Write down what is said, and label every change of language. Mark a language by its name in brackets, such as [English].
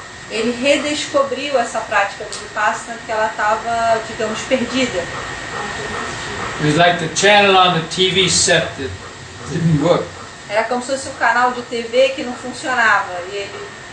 [Portuguese] Ele redescobriu essa prática do vipassana que ela estava, digamos, perdida. [English] It was like the channel on the TV set that didn't work. [Portuguese] Era como se fosse um canal de TV que não funcionava e ele